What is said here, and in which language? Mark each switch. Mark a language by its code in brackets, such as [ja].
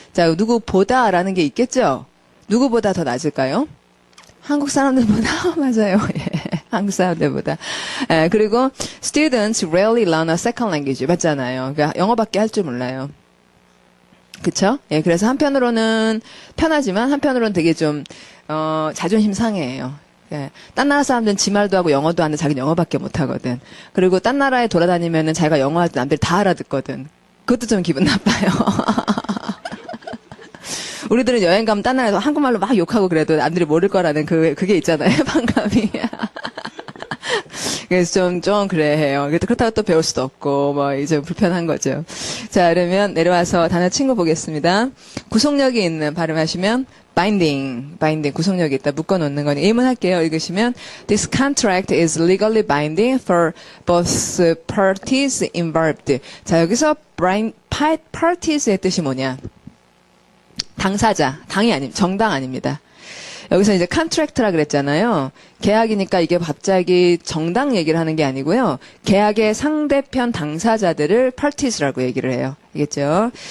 [ko] 자, 누구보다라는 게 있겠죠? 누구보다 더 낮을까요? 한국 사람들보다 맞아요. 예. 한국 사람들보다. 예, 그리고 [en] students rarely learn a second language [ko] 맞잖아요. 그러니까 영어밖에 할 줄 몰라요. 그쵸? 예, 그래서 한편으로는 편하지만 한편으로는 되게 좀 자존심 상해요. 예, 딴 나라 사람들은 지 말도 하고 영어도 하는데 자기는 영어밖에 못 하거든. 그리고 딴 나라에 돌아다니면은 자기가 영어 할 때 남들이 다 알아듣거든. 그것도 좀 기분 나빠요. 우리들은 여행 가면 딴 나라에서 한국말로 막 욕하고 그래도 남들이 모를 거라는 그게 있잖아요. 반감이. 그래서 좀 그래 해요. 그렇다고 또 배울 수도 없고, 이제 불편한 거죠. 자, 그러면 내려와서 단어 친구 보겠습니다. 구속력이 있는 발음하시면, binding, 구속력이 있다. 묶어놓는 거니. 예문할게요. 읽으시면, [en] this contract is legally binding for both parties involved. [ko] 자, 여기서 parties의 뜻이 뭐냐? 당사자, 정당 아닙니다. 여기서 이제 컨트랙트라 그랬잖아요. 계약이니까 이게 갑자기 정당 얘기를 하는 게 아니고요. 계약의 상대편 당사자들을 parties라고 얘기를 해요. 알겠죠?